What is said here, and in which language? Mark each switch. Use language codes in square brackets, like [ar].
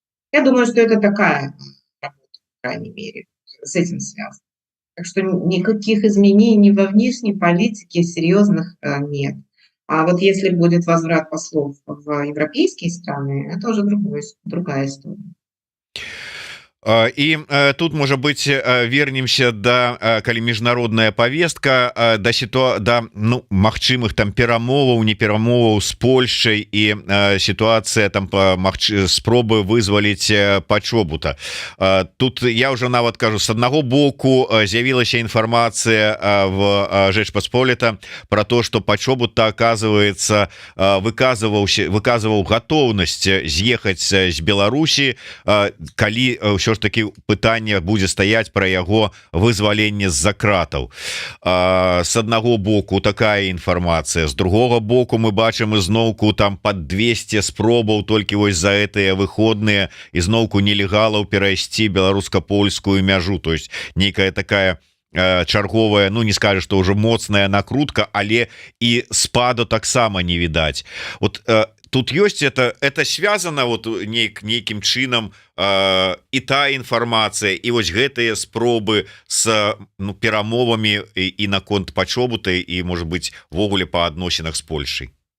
[ru] Я думаю, что это такая работа, по крайней мере, с этим связано. Так что никаких изменений во внешней политике серьезных нет. А вот если будет возврат послов в европейские страны, это уже другая история. [be] І тут, можа быть, вернемся да калі міжнародная повестка да ну магчымых там перамоваў, не перамоваў з Польшчай і сітуацыя там спробы вызваліць Пачобута. Тут я уже нават кажу, с аднаго боку з'явілася інфармацыя в Жэчпасполіта про то, что Пачобута, оказывается, выказываў готовнасць з'ехаць з Беларусі, калі ўсё таки пытанне будзе стаяць про яго вызваленне з-за кратаў. С аднаго боку такая інфармацыя, з другого боку мы бачым ізноўку там под 200 спробаў толькі вось за гэтыя выходныя ізноўку нелегалаў перайсці беларуска-польскую мяжу. То есть нейкая такая чарговая, ну не скажешь, что уже моцная накрутка, але і спаду таксама не відаць. Вот тут ёсць это связано вот нейкім чынам і та інфармацыя і вось гэтыя спробы с перамовамі і наконт Пачобутай і, [ru] может быть, [be] ввогуле по адносінах с Польшей?